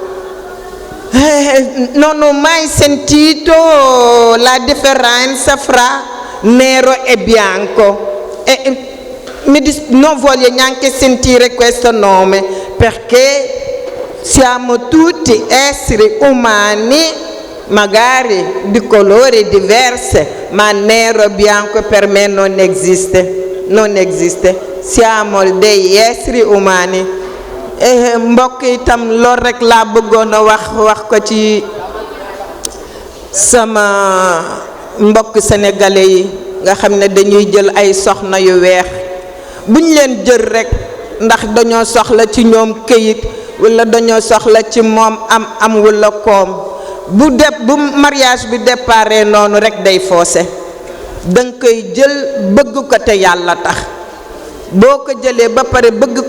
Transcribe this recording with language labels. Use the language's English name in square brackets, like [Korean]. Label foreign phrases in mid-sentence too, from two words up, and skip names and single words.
[Italian] Non ho mai sentito la differenza fra nero e bianco e non voglio neanche sentire questo nome, perché siamo tutti esseri umani, magari di colori diversi, ma nero e bianco per me non esiste, siamo degli esseri umani. [Wolof] Mbokk itam lool rek laa bëggoon a wax ko ci sama mbokk sénégalais yi nga xam ne dañuy jël ay soxna yu weex buñ leen jël rek ndax dañoo soxla ci ñoom këyit wala dañoo soxla ci moom am wala koom bu mariage bi déparé noonu rek day foose danga koy jël bëgg ko te yàlla tax boo ko jëlee ba pare bëgg